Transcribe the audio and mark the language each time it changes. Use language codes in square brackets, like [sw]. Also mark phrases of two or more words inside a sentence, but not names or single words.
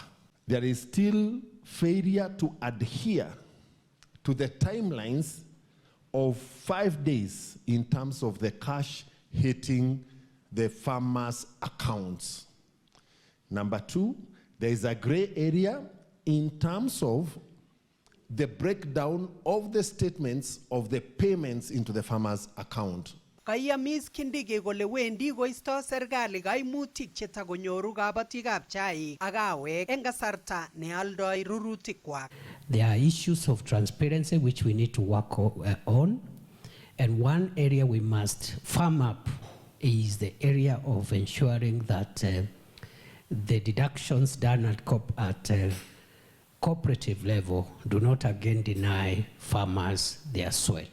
[en] There is still failure to adhere to the timelines of 5 days in terms of the cash hitting the farmers' accounts. Number two, there is a gray area in terms of the breakdown of the statements of the payments into the farmer's account. [kln] Kayamis Kindiki kole wendi koisto serikali kaimutik chetakonyoru kabatikab chaik ak kawek eng kasarta nealdoi rurutikwak. [en] There are issues of transparency which we need to work on, and one area we must firm up is the area of ensuring that the deductions done at cooperative level do not again deny farmers their sweat.